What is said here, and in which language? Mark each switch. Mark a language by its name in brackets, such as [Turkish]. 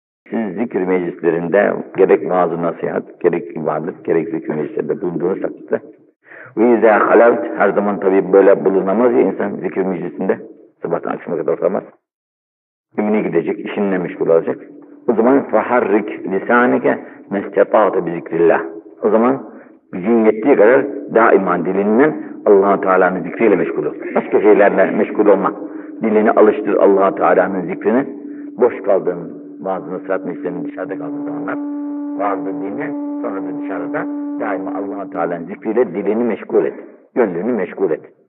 [Turkish] Siz zikir meclislerinde gerek vaaz-ı nasihat, gerek ibadet, gerek zikir meclislerinde bulunduğunuz takdirde ve izâ halavt, her zaman tabii böyle bulunamaz ya insan zikir meclisinde, sabahtan akşama kadar oturamaz. Ümine gidecek, işinle meşgul olacak. [Arabic] O zaman فَحَرِّكْ لِسَانِكَ مَسْتَطَعْتَ بِذِكْرِ اللّٰهِ. [Turkish] O zaman gücün yettiği kadar daima dilinden Allah-u Teala'nın zikriyle meşgul ol. Başka şeylerle meşgul olma. Dilini alıştır Allah-u Teala'nın zikrini. Boş kaldığın bazı nasihat meclislerinin dışarıda kaldığı zamanlar. Bazı dinle sonra da dışarıda daima Allah-u Teala'nın zikriyle dilini meşgul et. Gönlünü meşgul et.